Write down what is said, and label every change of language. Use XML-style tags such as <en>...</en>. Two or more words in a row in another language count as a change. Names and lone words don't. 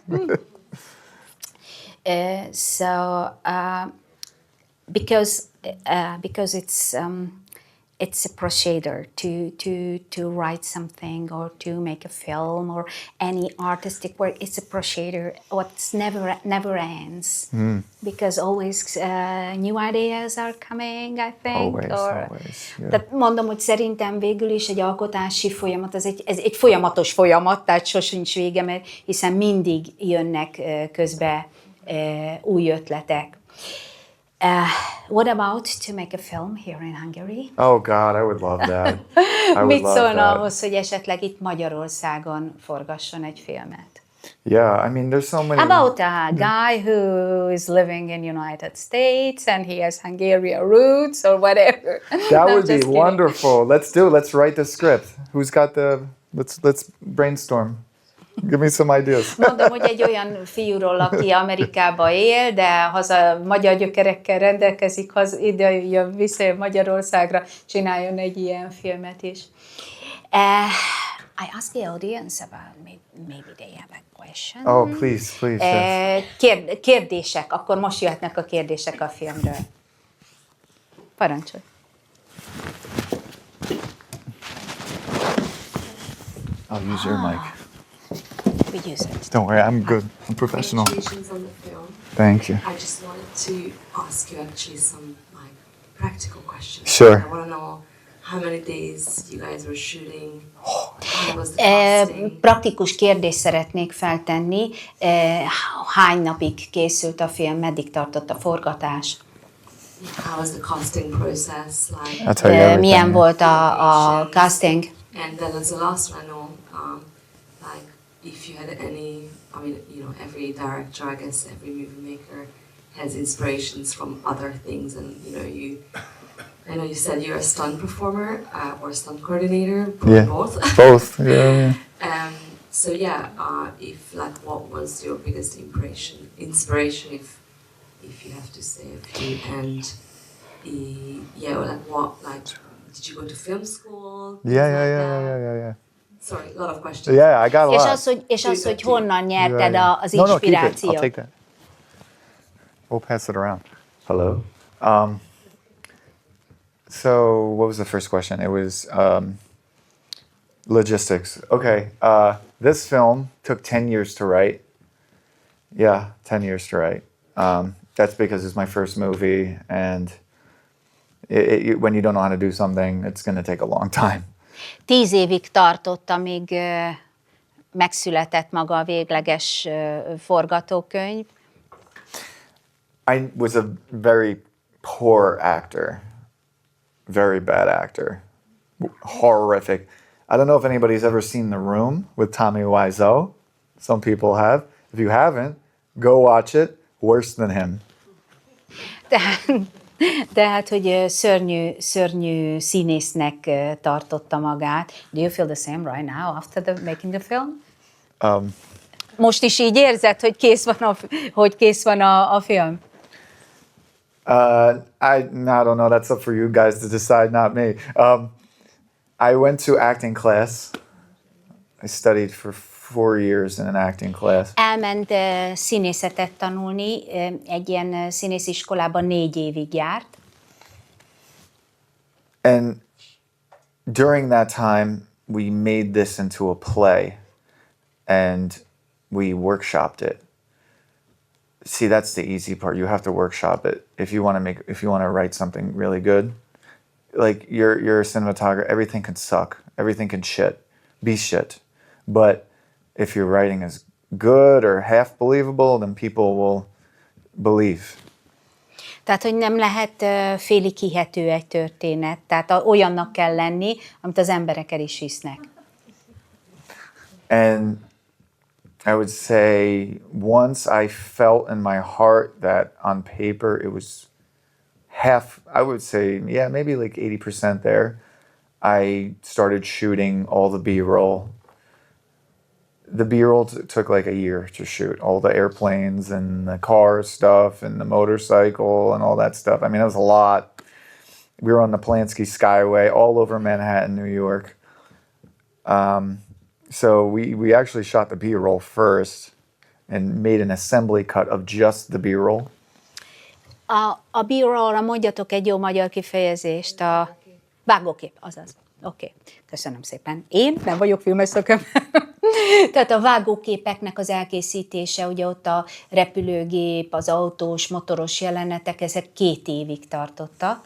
<en>Because it's a procedure to write something or to make a film or any artistic work. It's a procedure. What's never ends. Because always new ideas are coming, I think. Always. Yeah.</en> <hu>Tehát mondom, hogy szerintem végül is egy alkotási folyamat, ez egy folyamatos folyamat, tehát sosincs vége, mert hiszen mindig jönnek közbe új ötletek.</hu> <en>What about to make a film here in Hungary? Oh God, I would love that.</en> <hu>Mit szólna ahhoz, hogy esetleg itt Magyarországon forgasson egy filmet?</hu> <en>Yeah, I mean, there's so many. About a guy who is living in United States and he has Hungarian roots or whatever. That would be wonderful. Let's write the script. Who's got let's brainstorm. Give me some ideas.</en> <hu>Mondom, hogy egy olyan fiúról, aki Amerikában él, de haza magyar gyökerekkel rendelkezik, ide jön vissza Magyarországra, csináljon egy ilyen filmet is.</hu> <en>I ask the audience about maybe they have a question. Oh, please. Yes.</en> <hu>Kérdések, akkor most jöhetnek a kérdések a filmről. Parancsolj.</hu> <en>I'll use your mic. We use it. Don't worry, I'm good. I'm professional. Congratulations on the film. Thank you. I just wanted to ask you actually some practical questions. Sure. I want to know how many days you guys were shooting. How was the casting?</en> <hu>Praktikus kérdést szeretnék feltenni. Hány napig készült a film, meddig tartott a forgatás?</hu> <en>How was the casting process like?</en> <hu>Milyen volt a casting?</hu> <en>And then as a last one, I know, like if you had any, I mean, you know, every director, I guess every movie maker has inspirations from other things, and you know, I know you said you're a stunt performer or stunt coordinator, both. Both, yeah. So yeah, if like, what was your biggest inspiration, if you have to say a few, and yeah, or like what, like, did you go to film school? Yeah. Sorry, a lot of questions. Yeah, I got a lot.</en> <hu>És az, hogy honnan nyerted az</hu> <en>No, keep it. I'll</en> <hu>inspirációt?</hu> <en>take that. We'll pass it around. Hello. So what was the first question? It was logistics. Okay. This film took 10 years to write. Yeah, 10 years to write. That's because it's my first movie, and when you don't know how to do something, it's going to take a long time.</en> <hu>10 évig tartott, amíg megszületett maga a végleges forgatókönyv.</hu> <en>I was a very poor actor. Very bad actor. Horrific. I don't know if anybody's ever seen The Room with Tommy Wiseau. Some people have. If you haven't, go watch it. Worse than him.</en> <hu>Tehát, hogy szörnyű színésznek tartotta magát.</hu> <en>Do you feel the same right now after making the film?</en> <hu>Most is így érzed, hogy kész van a film?</hu> <en>I don't know. That's up for you guys to decide, not me. I went to acting class. I studied for 4 years in an acting class.</en> <hu>Elment színészetet tanulni, egy ilyen színésziskolában 4 évig járt.</hu> <en>And during that time, we made this into a play, and we workshopped it. See, that's the easy part. You have to workshop it if you want to write something really good. Like you're a cinematographer, everything can suck, everything can be shit. But if your writing is good or half believable, then people will believe.</en> <hu>Tehát, hogy nem lehet félig hihető egy történet. Tehát olyannak kell lenni, amit az emberek el is hisznek.</hu> <en>And I would say once I felt in my heart that on paper it was half, I would say, yeah, maybe like 80% there, I started shooting all the B-roll. The B-roll took like a year to shoot, all the airplanes and the car stuff and the motorcycle and all that stuff. I mean, it was a lot. We were on the Polanski Skyway all over Manhattan, New York. So we actually shot the B-roll first and made an assembly cut of just the B-roll.</en> <hu>A B-rollra mondjatok egy jó magyar kifejezést, a vágókép, azaz. Oké, köszönöm szépen. Én nem vagyok filmes szakember. Tehát a vágóképeknek az elkészítése, ugye ott a repülőgép, az autós, motoros jelenetek, ezek 2 évig tartottak.</hu>